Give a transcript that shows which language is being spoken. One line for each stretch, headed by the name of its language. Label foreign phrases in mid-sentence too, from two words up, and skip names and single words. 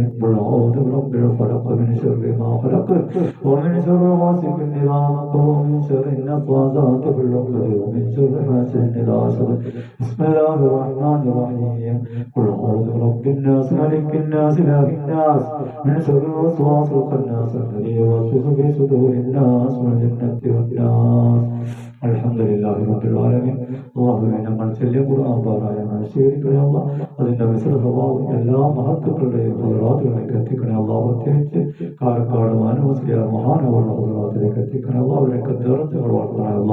Arabic: قل أعوذ برب الفلق من شر ما خلق ومن شر غاسق إذا وقب ومن شر النفاثات في العقد ومن شر حاسد إذا حسد. بسم الله الرحمن الرحيم. قل أعوذ برب الناس ملك الناس إله الناس من شر الوسواس الخناس الذي يوسوس في صدور الناس من الجنة والناس. الحمد لله رب العالمين.
Malayalam: അല്ലാഹുവേ, നമ്മൾ ചൊല്ലിയ ഖുർആൻ പാരായണം സ്വീകരിക്കണേ അല്ലാ. അതിന്റെ മിശ്ര സ്വഭാവം എല്ലാ മഹത്തുക്കളുടെയും ഹുദറാത്തിലേക്ക് എത്തിക്കണേ അല്ലാ. പ്രത്യേകിച്ച് കാരക്കാട് മാനുമസ്ലിയാർ മഹാനവറുടെ ഹുദറാത്തിലേക്ക് എത്തിക്കണേ അല്ലാ. അവരൊക്കെ ദർജകൾ വളർത്തണേ അല്ലാ.